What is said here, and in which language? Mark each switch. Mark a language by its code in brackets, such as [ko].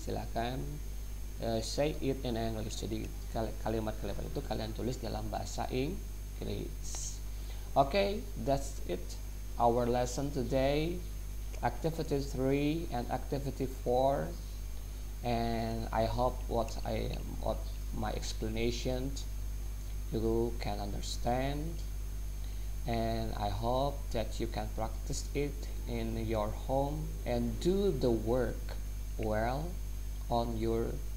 [en] Silakan say it in English. [id] Jadi kalimat-kalimat itu kalian tulis dalam bahasa Inggris. [en] Okay, that's it. Our lesson today, activity 3 and activity 4. And I hope what my explanation you can understand, and I hope that you can practice it in your home and do the work well on your